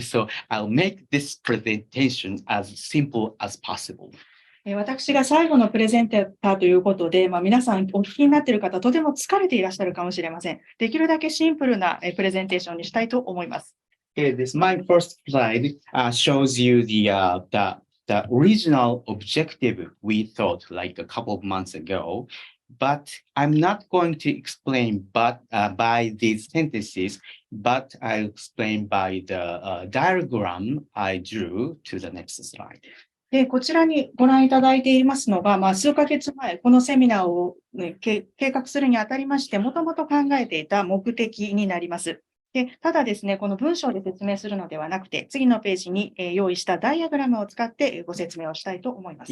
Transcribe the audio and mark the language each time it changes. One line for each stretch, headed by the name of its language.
English: So I'll make this presentation as simple as possible.
Japanese: 私が最後のプレゼンターということで、皆さんお聞きになっている方、とても疲れていらっしゃるかもしれません。できるだけシンプルなプレゼンテーションにしたいと思います。
English: My first slide shows you the original objective we thought like a couple of months ago, but I'm not going to explain by these sentences, but I'll explain by the diagram I drew to the next slide.
Japanese: こちらにご覧いただいていますのが、数ヶ月前、このセミナーを、計画するにあたりまして、もともと考えていた目的になります。ただですね、この文章で説明するのではなくて、次のページに用意したダイアグラムを使ってご説明をしたいと思います。